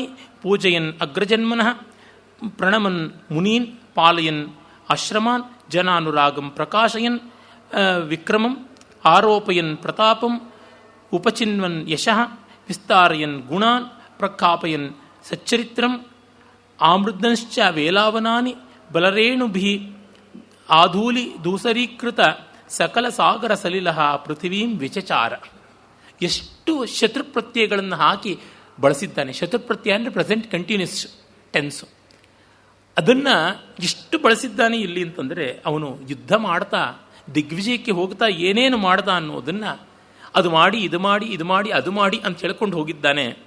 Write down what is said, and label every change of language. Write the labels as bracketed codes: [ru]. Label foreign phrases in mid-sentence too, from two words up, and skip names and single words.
[sa] ಪೂಜಯನ್ ಅಗ್ರಜನ್ಮನಃ ಪ್ರಣಮನ್ ಮುನೀನ್ ಪಾಲಯನ್ ಆಶ್ರಮಾನ್ ಜನಾನುರಾಗಂ ಪ್ರಕಾಶಯನ್ ವಿಕ್ರಮಂ ಆರೋಪಯನ್ ಪ್ರತಾಪಂ ಉಪಚಿನ್ವನ್ ಯಶಃ ವಿಸ್ತಾರಯನ್ ಗುಣಾನ್ ಪ್ರಖ್ಯಾಪಯನ್ ಸಚ್ಚರಿತ್ರಂ ಆಮೃದ್ದಂಶ್ಚ ವೇಲಾವನಾನಿ ಬಲರೇಣುಭಿ ಆಧೂಲಿ ದೂಸರೀಕೃತ ಸಕಲ ಸಾಗರ ಸಲಿಲ ಪೃಥಿವೀಂ ವಿಚಚಾರ. [kn] ಎಷ್ಟು ಶತ್ರುಪ್ರತ್ಯಯಗಳನ್ನು ಹಾಕಿ ಬಳಸಿದ್ದಾನೆ. ಶತ್ರುಪ್ರತ್ಯಯ ಅಂದರೆ [en] present continuous tense. [kn] ಅದನ್ನು ಎಷ್ಟು ಬಳಸಿದ್ದಾನೆ ಇಲ್ಲಿ ಅಂತಂದರೆ, ಅವನು ಯುದ್ಧ ಮಾಡ್ತಾ ದಿಗ್ವಿಜಯಕ್ಕೆ ಹೋಗ್ತಾ ಏನೇನು ಮಾಡ್ದ ಅನ್ನೋದನ್ನು ಅದು ಮಾಡಿ ಇದು ಮಾಡಿ ಇದು ಮಾಡಿ ಅದು ಮಾಡಿ ಅಂತ ಹೇಳ್ಕೊಂಡು ಹೋಗಿದ್ದಾನೆ.